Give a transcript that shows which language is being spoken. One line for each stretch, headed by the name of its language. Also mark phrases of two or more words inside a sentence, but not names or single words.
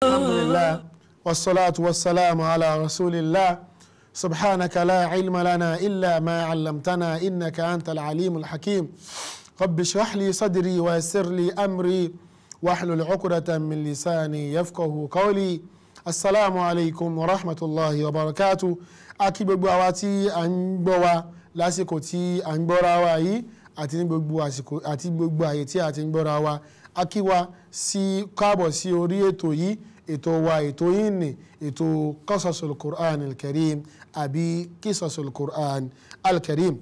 Arabic: الحمد لله والصلاة والسلام على رسول الله سبحانك لا علم لنا إلا ما علمتنا إنك أنت العليم الحكيم رب اشرح لي صدري ويسر لي أمري واحلل عقدة من لساني يفقهوا قولي. السلام عليكم ورحمة الله وبركاته.
Yoruba: Akí gbogbo àwa tí à ń gbọ́ wa lásìkò tí à ń gbọ́ra wa yìí àti ní gbogbo àsìkò àti gbogbo àyè tí a ti ń gbọ́ra wa. Akí wa sí káàbọ̀ sí orí ètò yìí, ètò wa ètò yìí ni ètò Kissushil Qur'an al-Karim àbí Kissushil Qur'an al-Karim.